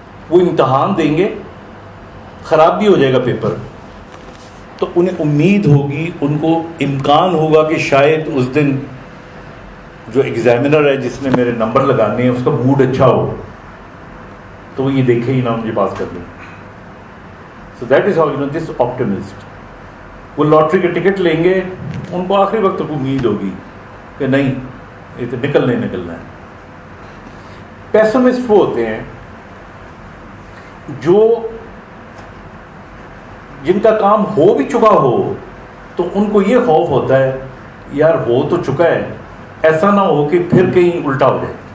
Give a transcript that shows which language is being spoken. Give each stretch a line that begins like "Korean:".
Urdu: وہ امتحان دیں گے، خراب بھی ہو جائے گا پیپر، تو انہیں امید ہوگی، ان کو امکان ہوگا کہ شاید اس دن جو ایگزامینر ہے جس نے میرے نمبر لگانے ہیں اس کا موڈ اچھا ہو، تو وہ یہ دیکھے ہی نہ مجھے پاس کر دیں.
English: So that is how you know this optimist.
Urdu: وہ لاٹری کا ٹکٹ لیں گے، ان کو آخری وقت تک امید ہوگی کہ نہیں یہ تو نکلنا ہے. پیسمسٹ وہ ہوتے ہیں جو جن کا کام ہو بھی چکا ہو تو ان کو یہ خوف ہوتا ہے یار ہو تو چکا ہے، ایسا نہ ہو کہ پھر کہیں الٹا ہو جائے.